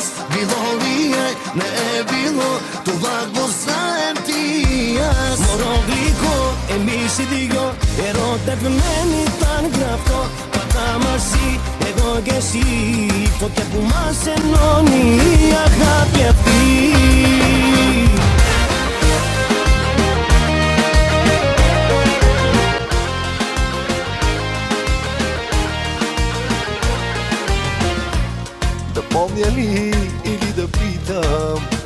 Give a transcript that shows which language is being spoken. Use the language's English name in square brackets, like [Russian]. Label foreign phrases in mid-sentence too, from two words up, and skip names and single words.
[Bulgarian] Било ли е, не е било, това го знаем ти и аз. [Greek] Μωρό γλυκό, εμείς οι δυο ερωτευμένοι ήταν γραφτό. Πατά μαζί, εγώ και εσύ, φωτιά που μας ενώνει η αγάπη αυτή. [Bulgarian] Да помня ли или да питам,